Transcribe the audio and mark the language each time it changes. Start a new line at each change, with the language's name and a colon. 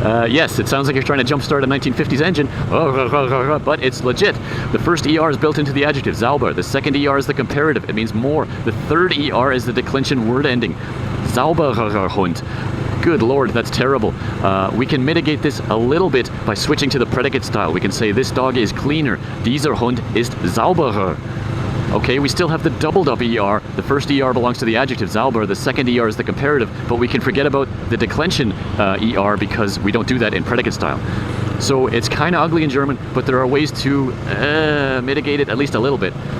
English: Yes, it sounds like you're trying to jumpstart a 1950s engine, but it's legit. The first er is built into the adjective, sauber. The second er is the comparative. It means more. The third er is the declension word ending,
German: sauberer Hund.
English: Good Lord, that's terrible. We can mitigate this a little bit by switching to the predicate style. We can say this dog is cleaner.
German: Dieser Hund ist sauberer.
English: Okay, we still have the doubled up ER. The first ER belongs to the adjective sauber, the second ER is the comparative, but we can forget about the declension ER because we don't do that in predicate style. So it's kind of ugly in German, but there are ways to mitigate it at least a little bit.